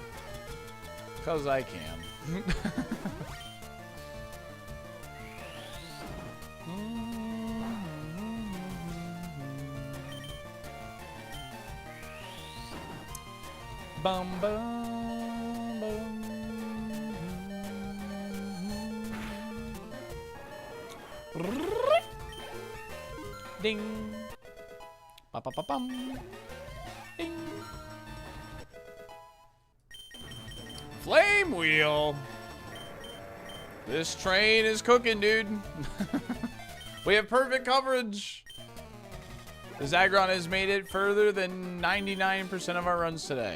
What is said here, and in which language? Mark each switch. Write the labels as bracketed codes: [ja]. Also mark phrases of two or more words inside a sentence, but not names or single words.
[en] Because I can. Bum, bum, bum. Ding. Ba, ba, ba, bum. Ding. Flame wheel. This train is cooking, dude. We have perfect coverage. The Zagron has made it further than 99% of our runs today.